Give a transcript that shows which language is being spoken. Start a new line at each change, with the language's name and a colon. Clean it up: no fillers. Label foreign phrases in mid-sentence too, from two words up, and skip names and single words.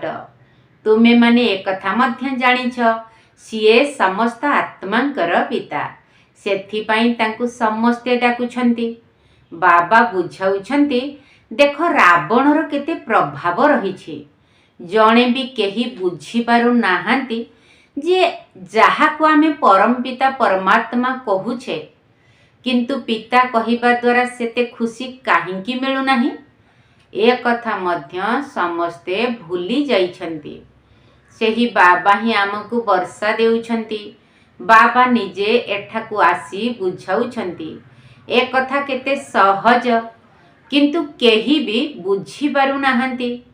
Odia: ତୁମେ ମାନେ ଏକ କଥା ମଧ୍ୟ ଜାଣିଛ ସିଏ ସମସ୍ତ ଆତ୍ମାଙ୍କର ପିତା। ସେଥି ପଇ ତାଙ୍କୁ ସମସ୍ତେ ଡାକୁଛନ୍ତି। ବାବା ବୁଝାଉଛନ୍ତି ଦେଖ ରାବଣର କେତେ ପ୍ରଭାବ ରହିଛି। ଜଣେ ଭି କେହି ବୁଝି ପାରୁ ନାହାନ୍ତି ଯେ ଜହାକୋ ଆମେ ପରମ ପିତା ପରମାତ୍ମା କହୁଛେ, କିନ୍ତୁ ପିତା କହିବା ଦ୍ୱାରା ସେତେ ଖୁସି କାହିଁକି ମିଳୁ ନାହିଁ, ଏ କଥା ମଧ୍ୟ ସମସ୍ତେ ଭୁଲି ଯାଇଛନ୍ତି। ସେହି ବାବା ହି ଆମକୋ ବର୍ଷା ଦେଉଛନ୍ତି। ବାବା ନିଜେ ଏଠାକୁ ଆସି ବୁଝାଉଛନ୍ତି। ଏ କଥା କେତେ ସହଜ, କିନ୍ତୁ କେହି ଭି ବୁଝି ପାରୁ ନାହାନ୍ତି।